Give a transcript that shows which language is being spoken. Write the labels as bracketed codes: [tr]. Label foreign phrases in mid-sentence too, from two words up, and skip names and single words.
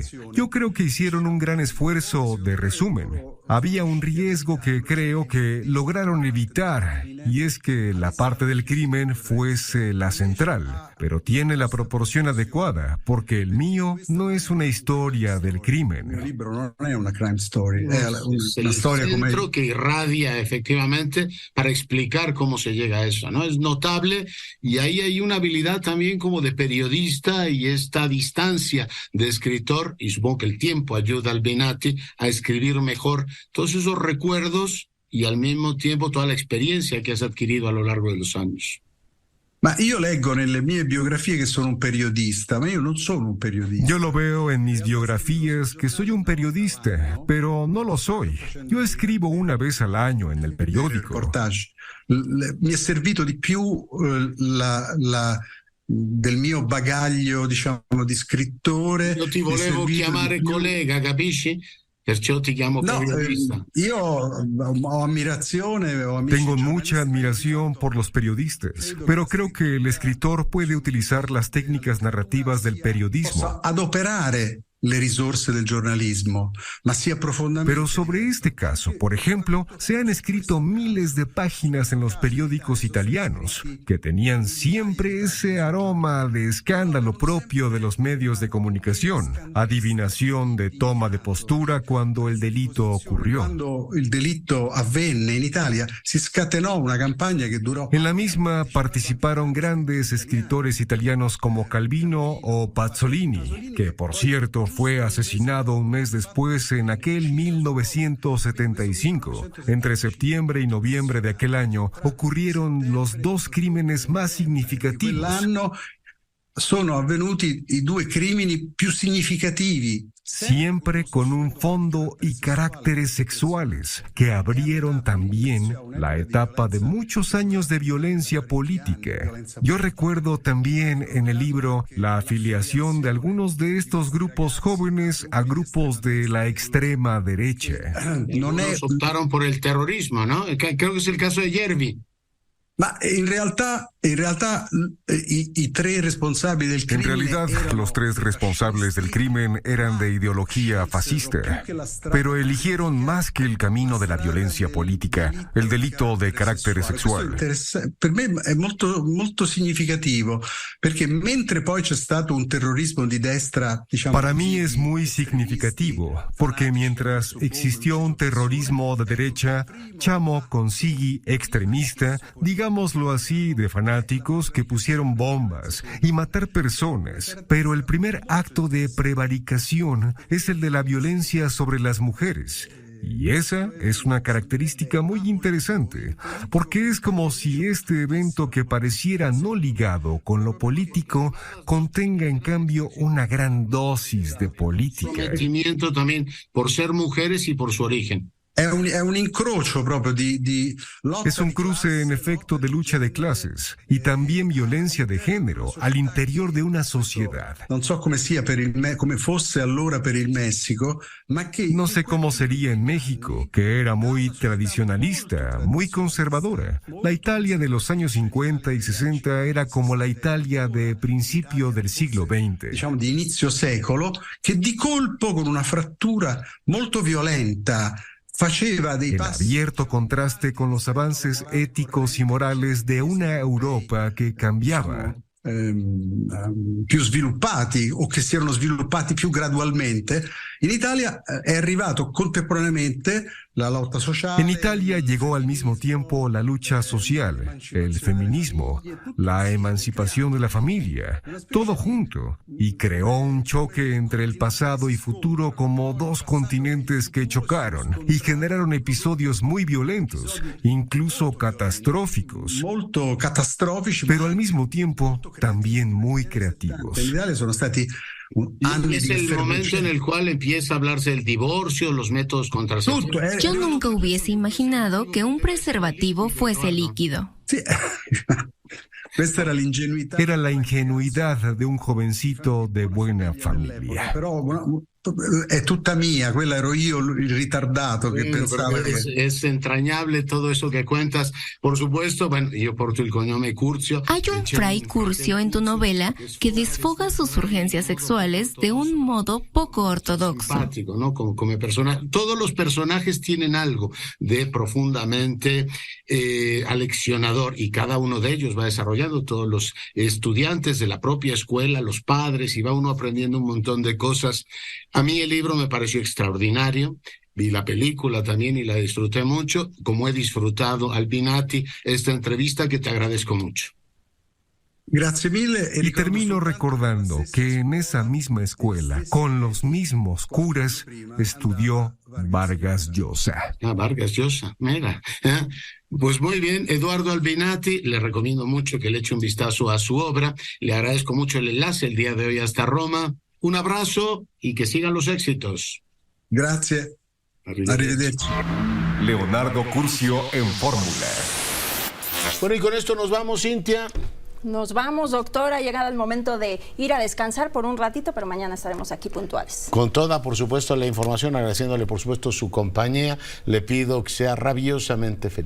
[es] Yo creo que hicieron un gran esfuerzo de resumen. Había un riesgo que creo que lograron evitar, y es que la parte del crimen fuese la central, pero tiene la proporción adecuada, porque el mío no es una historia del crimen. El libro no es una [en] crime story, [es] es una historia como centro que irradia efectivamente para explicar cómo se llega a eso, ¿no? Es notable, y ahí hay una habilidad también como de periodista y esta distancia de escritor, y supongo que el tiempo ayuda al Benati a escribir mejor todos esos recuerdos y al mismo tiempo toda la experiencia que has adquirido a lo largo de los años. [it] Ma io leggo nelle mie biografie che sono un periodista, ma io non sono un periodista. [es] Yo lo veo en mis biografías que soy un periodista, pero no lo soy. Yo escribo una vez al año en el periódico. [it] Mi è servito di più del mio bagaglio, diciamo, di scrittore. Io ti volevo chiamare collega, capisci? Perciò ti chiamo periodista. Io ho ammirazione. [es] Tengo mucha admiración por los periodistas, pero creo que el escritor puede utilizar las técnicas narrativas del periodismo. [it] Posso adoperare le risorse del giornalismo, ma sia profondamente... [es] Pero sobre este caso, por ejemplo, se han escrito miles de páginas en los periódicos italianos, que tenían siempre ese aroma de escándalo propio de los medios de comunicación, adivinación de toma de postura cuando el delito ocurrió. Cuando el [it] delitto avvenne in Italia, si scatenò una campagna [es] que duró... En la misma participaron grandes escritores italianos como Calvino o Pazzolini, que por cierto fue asesinado un mes después en aquel 1975. Entre septiembre y noviembre de aquel año ocurrieron los 2 crímenes más significativos. [it] Quell'anno sono avvenuti i 2 crimini più significativi. [es] Siempre con un fondo y caracteres sexuales que abrieron también la etapa de muchos años de violencia política. Yo recuerdo también en el libro la afiliación de algunos de estos grupos jóvenes a grupos de la extrema derecha. Algunos optaron por el terrorismo, ¿no? Creo que es el caso de Yervi. [it] Ma in realtà i 3 responsabili del crimen... [es] En realidad, los 3 responsables del crimen eran de ideología fascista, pero eligieron más que el camino de la violencia política, el delito de carácter sexual. [it] Per me è molto significativo, perché mentre poi c'è stato un terrorismo di destra, diciamo... [es] Para mí es muy significativo, porque mientras existió un terrorismo de derecha, chamo consigui extremista, digámoslo así, de fanáticos que pusieron bombas y matar personas, pero el primer acto de prevaricación es el de la violencia sobre las mujeres. Y esa es una característica muy interesante, porque es como si este evento que pareciera no ligado con lo político contenga en cambio una gran dosis de política. Sentimiento también por ser mujeres y por su origen. [it] È un incrocio proprio di lotta. [es] Es un cruce en efecto de lucha de clases y también violencia de género al interior de una sociedad. [it] Non so come sia come fosse allora per il Messico, ma che... [es] No sé cómo sería en México, que era muy tradicionalista, muy conservadora. La Italia de los años 50 y 60 era como la Italia de principio del siglo XX. [it] Diciamo di inizio secolo, che di colpo con una frattura molto violenta [es] El abierto contraste con los avances éticos y morales de una Europa que cambiaba. [it] Più sviluppati o che si erano sviluppati più gradualmente, in Italia è arrivato contemporaneamente la lotta sociale. [es] En Italia llegó al mismo tiempo la lucha social, el feminismo, la emancipación de la familia, todo junto, y creó un choque entre el pasado y futuro como dos continentes que chocaron y generaron episodios muy violentos, incluso catastróficos, [it] Molto catastrofici, [es] pero al mismo tiempo también muy creativos. [it] in Italia sono stati anni [es] Es [it] di [es] el momento en el cual empieza a hablarse del divorcio, los métodos contraceptivos. Yo nunca hubiese imaginado que un preservativo fuese líquido. [it] Sì. Questa era l'ingenuità. [es] Era la ingenuidad de un jovencito de buena familia. [it] Però è tutta mia, quella ero io il ritardato che [es] Bueno, [it] pensava [es] pero [it] che... [es] es entrañable todo eso que cuentas. Por supuesto, bueno, [it] yo porto il cognome Curzio. [es] Hay un fray Curcio en tu novela que desfoga sus urgencias sexuales de un modo poco ortodoxo. Simpático, ¿no? Como persona. Todos los personajes tienen algo de profundamente aleccionador y cada uno de ellos va desarrollando, todos los estudiantes de la propia escuela, los padres, y va uno aprendiendo un montón de cosas. A mí el libro me pareció extraordinario. Vi la película también y la disfruté mucho, como he disfrutado, Albinati, esta entrevista que te agradezco mucho. [it] Grazie mille. [es] Y termino recordando que en esa misma escuela, con los mismos curas, estudió Vargas Llosa. Ah, Vargas Llosa, mira. Pues muy bien, Eduardo Albinati, le recomiendo mucho que le eche un vistazo a su obra. Le agradezco mucho el enlace el día de hoy hasta Roma. Un abrazo y que sigan los éxitos. [it] Grazie. Arrivederci. [es] Leonardo Curcio en Fórmula. Bueno, y con esto nos vamos, Cintia. Nos vamos, doctor. Ha llegado el momento de ir a descansar por un ratito, pero mañana estaremos aquí puntuales. Con toda, por supuesto, la información, agradeciéndole, por supuesto, su compañía. Le pido que sea rabiosamente feliz.